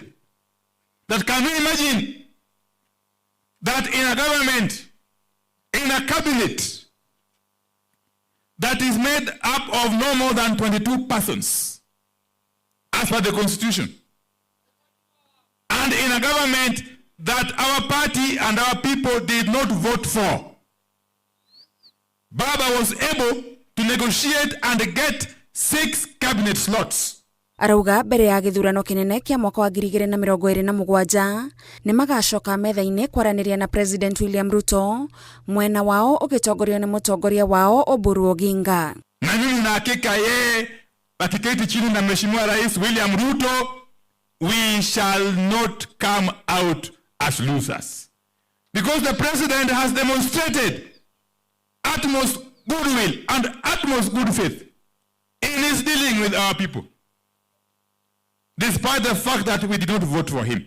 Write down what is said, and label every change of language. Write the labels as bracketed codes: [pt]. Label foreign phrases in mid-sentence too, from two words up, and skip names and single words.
[en] That can you imagine that in a government, in a cabinet that is made up of no more than 22 persons as per the constitution, and in a government that our party and our people did not vote for, Baba was able to negotiate and get 6 cabinet slots. [ki] Arauga mbere ya githurano kinene kia mwaka wa 2027 ni magacoka metha-ini kwaraniria na President William Ruto, mwena wao ugitongorio ni mutongoria wao Oburu Oginga. [sw] Na mimi na hakika yeye akiketi chini na Mheshimiwa Rais William Ruto, [en] we shall not come out as losers. Because the President has demonstrated utmost goodwill and utmost good faith in his dealing with our people, despite the fact that we did not vote for him.